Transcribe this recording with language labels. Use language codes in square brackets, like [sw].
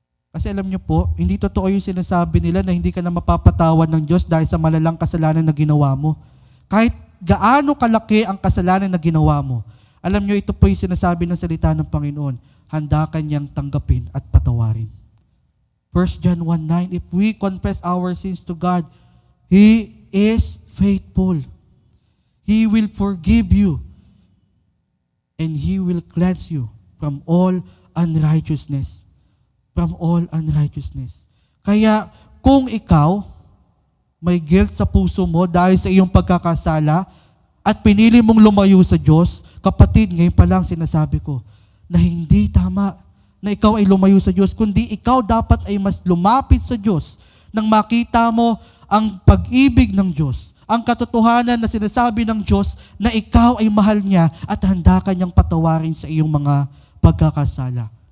[tl] Kasi alam niyo po, hindi totoo yung sinasabi nila na hindi ka na mapapatawad ng Diyos dahil sa malalang kasalanan na ginawa mo. Kahit gaano kalaki ang kasalanan na ginawa mo, alam niyo ito po yung sinasabi ng salita ng Panginoon, handa ka niyang tanggapin at patawarin. [en] 1 John 1:9, if we confess our sins to God, He is faithful. He will forgive you and He will cleanse you from all unrighteousness. From all unrighteousness. [tl] Kaya kung ikaw may guilt sa puso mo dahil sa iyong pagkakasala at pinili mong lumayo sa Diyos, kapatid, ngayon pa lang sinasabi ko na hindi tama na ikaw ay lumayo sa Diyos, kundi ikaw dapat ay mas lumapit sa Diyos nang makita mo ang pag-ibig ng Diyos, ang katotohanan na sinasabi ng Diyos na ikaw ay mahal niya at handa ka niyang patawarin sa iyong mga pagkakasala.